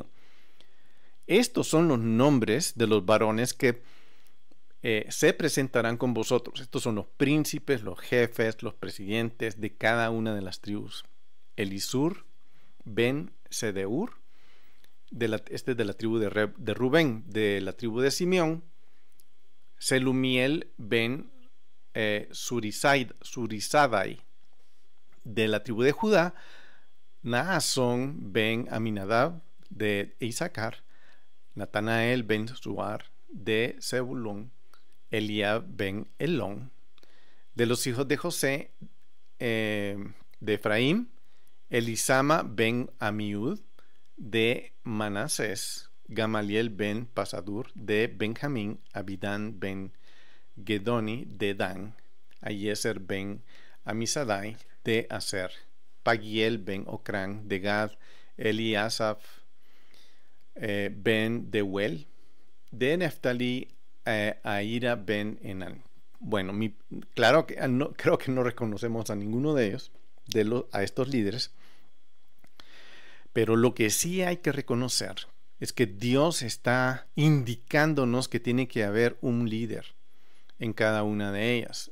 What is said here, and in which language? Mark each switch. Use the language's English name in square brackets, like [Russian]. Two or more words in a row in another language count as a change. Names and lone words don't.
[Spanish] Estos son los nombres de los varones que se presentarán con vosotros. Estos son los príncipes, los jefes, los presidentes de cada una de las tribus. Elisur ben Sedeur, este es de la tribu de Rubén. De la tribu de Simeón, Selumiel ben Surizadai. De la tribu de Judá, Naasón ben Aminadab. De Isaacar, Natanael ben Suar. De Zebulón, Eliab ben Elón. De los hijos de José, de Efraín, Elisama ben Amiud. De Manasés, Gamaliel ben Pasadur. De Benjamín, Abidán ben Gedoni. De Dan, Ayeser ben Amisadai. De Aser, Pagiel ben Ocrán. De Gad, Eliasaf ben Deuel. De Neftalí, Aira ben Enan. Bueno, claro que creo que no reconocemos a ninguno de ellos, a estos líderes, pero lo que sí hay que reconocer es que Dios está indicándonos que tiene que haber un líder en cada una de ellas.